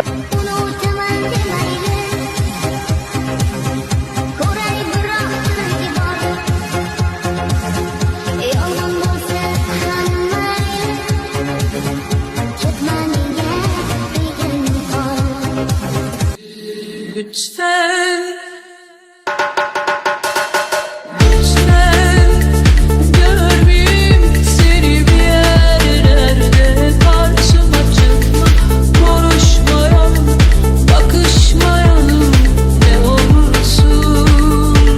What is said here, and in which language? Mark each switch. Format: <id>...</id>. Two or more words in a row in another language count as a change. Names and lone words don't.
<uz>Unutaman demaydi, ko'ray biroq tilgi bor. Yolg'on bo'lsa ham mayli, ketma menga tegin qol.</uz> <tr>Lütfen, lütfen görmeyeyim seni bir yerlerde. Karşıma çıkma, konuşmayalım, bakışmayalım ne olursun.</tr>